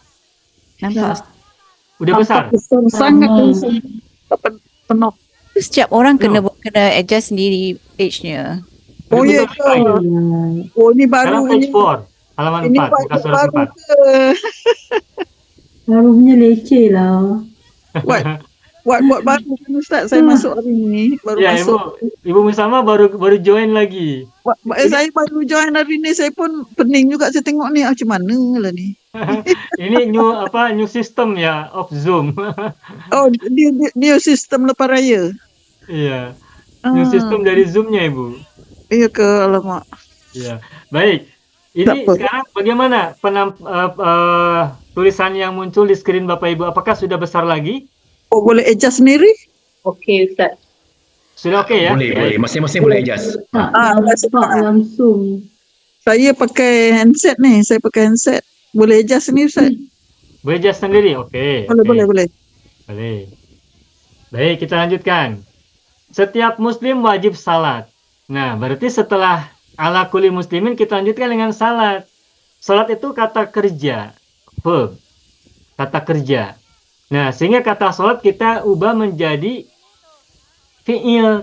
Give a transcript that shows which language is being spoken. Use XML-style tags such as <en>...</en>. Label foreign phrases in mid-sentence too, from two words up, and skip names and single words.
<ms>Nampak?</ms> <id>Udah besar? Sangat besar. Penuh.</id> <ms>Setiap orang kena adjust sendiri page-nya. Oh iya ke? Oh ini baru Sekarang page 4, halaman ini 4, bukan surat baru 4. ke? Taruhnya leceh lah. Buat baru kan Ustaz, saya masuk hari ini, baru Ya, masuk.</ms> <id>Ibu Musama baru join lagi.</id> <ms>Saya baru join hari ini, saya pun pening juga saya tengok ni, macam mana lah ni.</ms> <en>Ini new system ya of Zoom.</en> <ms>Oh,</ms> <en>new sistem</en> <ms>lepas raya.</ms> <id>Iya.</id> <en>New system</en> <id>dari Zoom-nya, Ibu.</id> <ms>Iya ke, alamak.</ms> <id>Iya. Baik. Ini sekarang bagaimana tulisan yang muncul di screen Bapak Ibu? Apakah sudah besar lagi? Oh,</id> <ms>boleh adjust sendiri? Okey, Ustaz.</ms> <id>Sudah oke ya?</id> <ms>Boleh. Masing-masing boleh adjust. Langsung. Saya pakai handset ni, saya pakai handset. Boleh adjust sendiri Ustaz? Boleh adjust sendiri? Oke. Boleh.</ms> <id>Boleh. Baik, kita lanjutkan. Setiap muslim wajib salat. Nah, berarti setelah</id> <ar>على كل مسلمين</ar> <id>kita lanjutkan dengan salat. Salat itu kata kerja, verb. Kata kerja. Nah, sehingga kata salat kita ubah menjadi fi'il.</id>